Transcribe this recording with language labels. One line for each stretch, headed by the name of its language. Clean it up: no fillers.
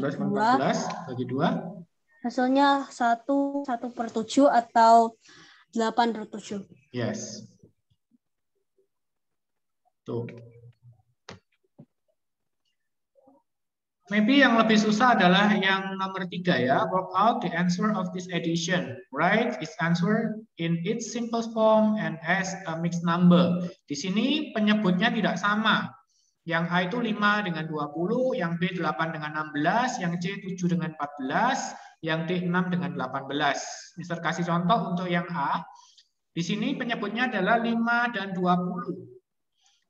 Indonesian: 16/14 bagi 2. Hasilnya 1/7 atau 8/7.
English: Yes.
Indonesian: Tuh. Maybe yang lebih susah adalah yang nomor 3 ya.
English: Work out the answer of this addition. Write its answer in its simplest form and as a mixed number.
Indonesian: Di sini penyebutnya tidak sama. Yang A itu 5 dengan 20, yang B 8 dengan 16, yang C 7 dengan 14, yang D 6 dengan 18. Mister kasih contoh untuk yang A. Di sini penyebutnya adalah 5 dan 20.